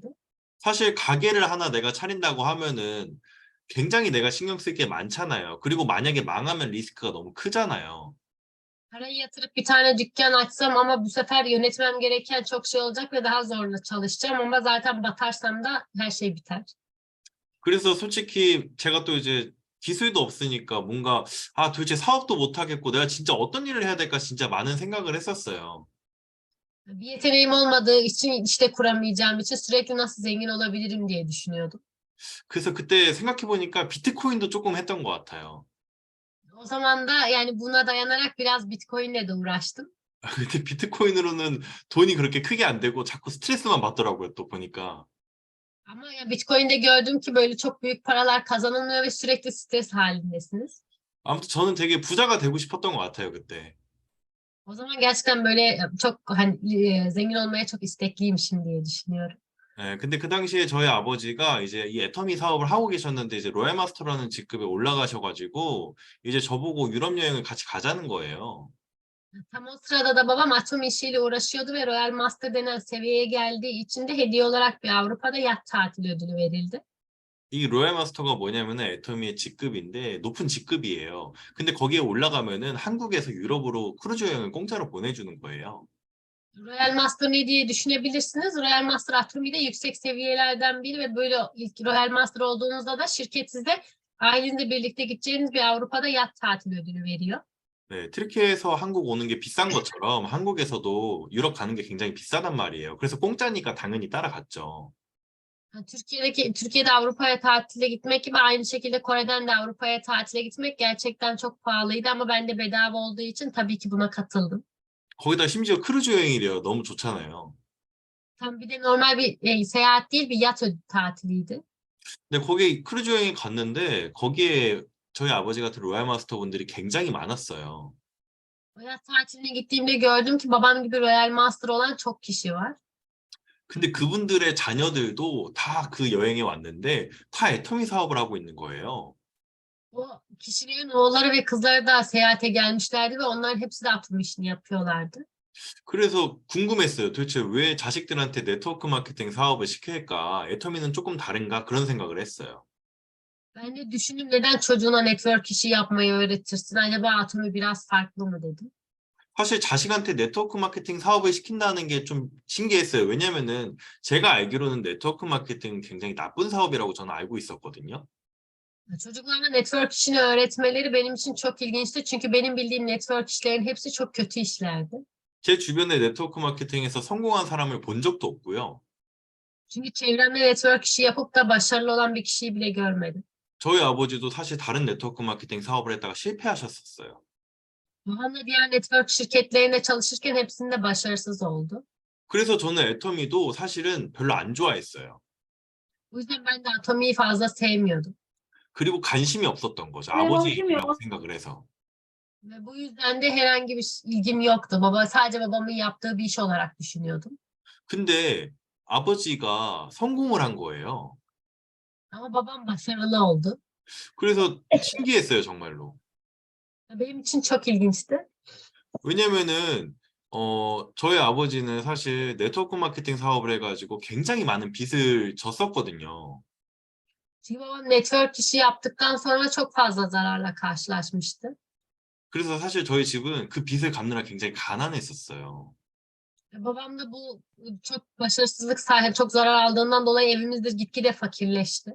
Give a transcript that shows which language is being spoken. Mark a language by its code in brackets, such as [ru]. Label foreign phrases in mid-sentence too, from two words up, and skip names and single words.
[ko] 사실 가게를 하나 내가 차린다고 하면은 굉장히 내가 신경 쓸 게 많잖아요. 그리고 만약에 망하면 리스크가 너무 크잖아요. [tr] Parayı yatırıp bir tane dükkan açsam ama bu sefer yönetmem gereken çok şey olacak ve daha zorla çalışacağım ama zaten batarsam da her şey biter. [ko] 그래서 솔직히 제가 또 이제 기술도 없으니까 뭔가 도대체 사업도 못 하겠고 내가 진짜 어떤 일을 해야 될까 진짜 많은 생각을 했었어요. [tr] Bir yeteneğim olmadığı için işte kuramayacağım için sürekli nasıl zengin olabilirim diye düşünüyordum. [ko] 그래서 그때 생각해 보니까 비트코인도 조금 했던 것 같아요. [tr] O zaman da yani buna dayanarak biraz Bitcoin'le de uğraştım. [ko] 근데 비트코인으로는 돈이 그렇게 크게 안 되고 자꾸 스트레스만 받더라고요, 또 보니까. [tr] Ama ya Bitcoin'de gördüm ki böyle çok büyük paralar kazanılmıyor ve sürekli stres halindesiniz. [ko] 아무튼 저는 되게 부자가 되고 싶었던 것 같아요, 그때. [tr] O zaman gerçekten böyle çok hani zengin olmaya çok istekliymişim diye düşünüyorum. [ko] 예, 근데 그 당시에 저희 아버지가 이제 이 애터미 사업을 하고 계셨는데 이제 로얄 마스터라는 직급에 올라가셔가지고 이제 저보고 유럽 여행을 같이 가자는 거예요. [tr] Tam o sırada da babam atom işiyle uğraşıyordu ve Royal Master denen seviyeye geldiği için de hediye olarak bir Avrupa'da yat tatili ödülü verildi. [ko] 이 로얄 마스터가 뭐냐면은 애터미의 직급인데 높은 직급이에요. 근데 거기에 올라가면은 한국에서 유럽으로 크루즈 여행을 공짜로 보내주는 거예요. [tr] Royal Master ne diye düşünebilirsiniz? Royal Master Atomi'de yüksek seviyelerden biri ve böyle ilk Royal Master olduğunuzda da şirket size ailenizle birlikte gideceğiniz bir Avrupa'da yat tatili ödülü veriyor. [ko] 네, 트리키에서 한국 오는 게 비싼 것처럼 한국에서도 유럽 가는 게 굉장히 비싸단 말이에요. 그래서 공짜니까 당연히 따라갔죠. [tr] Türkiye'de Avrupa'ya tatile gitmek gibi aynı şekilde Kore'den de Avrupa'ya tatile gitmek gerçekten çok pahalıydı ama ben de bedava olduğu için tabii ki buna katıldım. [ko] 거기다 심지어 크루즈 여행이래요. 너무 좋잖아요. [tr] Tam bir de normal bir seyahat değil bir yat tatiliydi. [ko] 근데 거기 크루즈 여행에 갔는데 거기에 저희 아버지 같은 로얄 마스터 분들이 굉장히 많았어요. [tr] O yat tatiline gittiğimde gördüm ki babam gibi Royal Master olan çok kişi var. [ko] 근데 그분들의 자녀들도 다 그 여행에 왔는데 다 애터미 사업을 하고 있는 거예요. [tr] O kişilerin oğulları ve kızları da seyahate gelmişlerdi ve onların hepsi de atom işini yapıyorlardı. [ko] 그래서 궁금했어요. 도대체 왜 자식들한테 네트워크 마케팅 사업을 시킬까? 애터미는 조금 다른가? 그런 생각을 했어요. [tr] Ben de düşündüm neden çocuğuna network işi yapmayı öğretirsin? Acaba Atomi biraz farklı mı dedim. [ko] 사실 자식한테 네트워크 마케팅 사업을 시킨다는 게 좀 신기했어요. 왜냐면은 제가 알기로는 네트워크 마케팅은 굉장히 나쁜 사업이라고 저는 알고 있었거든요. [tr] Çocuklarına network işini öğretmeleri benim için çok ilginçti. Çünkü benim bildiğim network işlerin hepsi çok kötü işlerdi. [ko] 제 주변에 네트워크 마케팅에서 성공한 사람을 본 적도 없고요. [tr] Çünkü çevremde network işi yapıp da başarılı olan bir kişiyi bile görmedim. [ko] 저희 아버지도 사실 다른 네트워크 마케팅 사업을 했다가 실패하셨었어요. [tr] Babam da diğer network şirketlerinde çalışırken hepsinde başarısız oldu. [ko] 그래서 저는 애터미도 사실은 별로 안 좋아했어요. [tr] O yüzden ben de Atomi'yi fazla sevmiyordum. [ko] 그리고 관심이 없었던 거죠. 네, 아버지 관심이 일이라고 없- 생각을 해서. [tr] Ve bu yüzden de herhangi bir ilgim yoktu. Sadece babamın yaptığı bir iş olarak düşünüyordum. [ko] 근데 아버지가 성공을 한 거예요. [tr] Ama babam başarılı oldu. [ko] 그래서 신기했어요, 정말로. [tr] Benim için çok ilginçti. [ko] 왜냐면은 저희 아버지는 사실 네트워크 마케팅 사업을 해가지고 굉장히 많은 빚을 졌었거든요. [tr] Çünkü babam network işi yaptıktan sonra çok fazla zararla karşılaşmıştı. [ko] 그래서 사실 저희 집은 그 빚을 갚느라 굉장히 가난했었어요. [tr] Babam da bu çok başarısızlık sahibi, çok zarar aldığından dolayı evimizde gitgide fakirleşti.